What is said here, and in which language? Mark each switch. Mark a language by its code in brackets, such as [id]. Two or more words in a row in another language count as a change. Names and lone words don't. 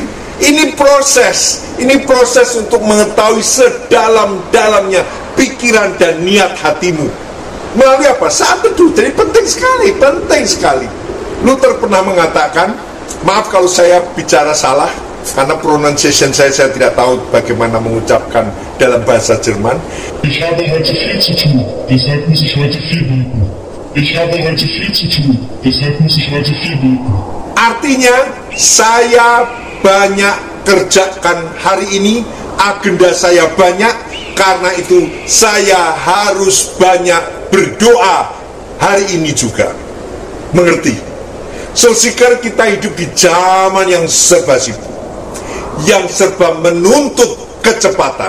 [id] Ini proses untuk mengetahui sedalam-dalamnya pikiran dan niat hatimu. Melalui apa? Saat teduh. Jadi penting sekali. Luther pernah mengatakan, maaf kalau saya bicara salah, karena pronunciation saya tidak tahu bagaimana mengucapkan dalam bahasa Jerman. [de] Ich habe heute viel zu tun, deshalb muss ich heute viel beten. Ich habe heute viel zu tun, deshalb muss ich heute viel beten. [id] Artinya, saya banyak kerjakan hari ini, agenda saya banyak, karena itu saya harus banyak berdoa hari ini juga. Mengerti? Saudara, kita hidup di zaman yang serba sibuk, yang serba menuntut kecepatan.